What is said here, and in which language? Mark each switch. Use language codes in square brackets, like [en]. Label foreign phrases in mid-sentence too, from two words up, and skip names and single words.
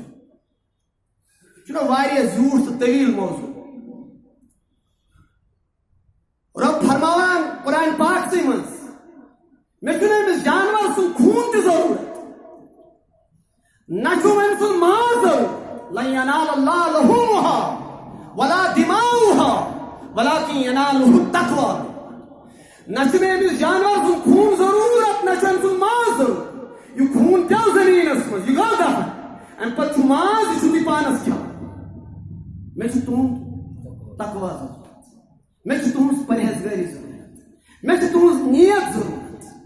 [ks] چھُنہ واریاہ زیوٗٹھ تہٕ طویٖل موضوٗع. رۄب فرماوان قرآن پاکسٕے منٛز مےٚ چھُنہٕ أمِس جانور سُنٛد خوٗن تہِ ضروٗرت نہ چھُم أمۍ سُنٛد ماز ضروٗرت. [ar] لن ينال الله لحومها ولا دماؤها ولكن يناله التقوى. [ks] نہ چھُ مےٚ أمِس جانور سُنٛد خوٗن ضروٗرت نہ چھُ أمۍ سُنٛد ماز ضروٗرت. یہِ خوٗن پیوٚو زٔمیٖنس منٛز یہِ گوٚو دفن اَمہِ پتہٕ چھُ ماز یہِ چھُو تُہۍ پانس کھٮ۪وان. مےٚ چھُ تُہُنٛد تقوا ضروٗرت مےٚ چھِ تُہٕنٛز پرہیزگٲری ضروٗرت مےٚ چھِ تُہٕنٛز نیت ضروٗرت.